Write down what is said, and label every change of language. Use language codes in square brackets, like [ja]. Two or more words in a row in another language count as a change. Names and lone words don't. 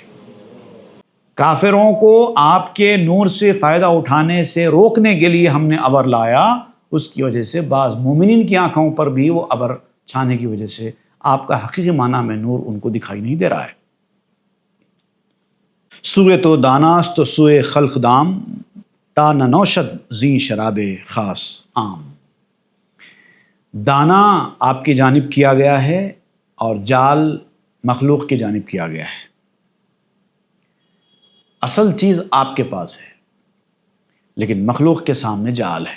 [ur] کافروں کو آپ کے نور سے فائدہ اٹھانے سے روکنے کے لیے ہم نے ابر لایا. اس کی وجہ سے بعض مومنین کی آنکھوں پر بھی وہ ابر چھانے کی وجہ سے آپ کا حقیقی معنی میں نور ان کو دکھائی نہیں دے رہا ہے. [fa] سوئے تو داناست تو سوئے خلق دام، تا ننوشد زی شراب خاص عام. [ur] دانا آپ کی جانب کیا گیا ہے اور جال مخلوق کی جانب کیا گیا ہے. اصل چیز آپ کے پاس ہے لیکن مخلوق کے سامنے جال ہے.